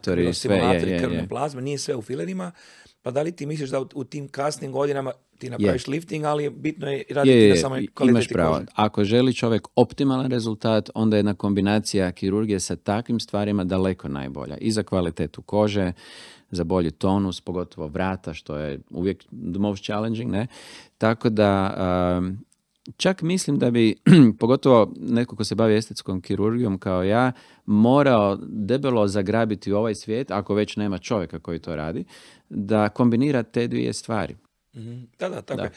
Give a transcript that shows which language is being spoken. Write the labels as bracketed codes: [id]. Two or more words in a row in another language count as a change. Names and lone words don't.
[hr] sve, krvne plazme, nije sve u filerima. Pa da li ti misliš da u tim kasnim godinama, Ti napraviš lifting, ali bitno je raditi na samoj kvaliteti imaš pravo. kože. Ako želi čovjek optimalan rezultat, onda je jedna kombinacija kirurgije sa takvim stvarima daleko najbolja. I za kvalitetu kože, za bolji tonus, pogotovo vrata, što je uvijek [en] the most challenging, [hr] ne? Tako da čak mislim da bi, pogotovo netko ko se bavi estetskom kirurgijom kao ja, morao debelo zagrabiti ovaj svijet, ako već nema čovjeka koji to radi, da kombinira te dvije stvari. Da, tako je.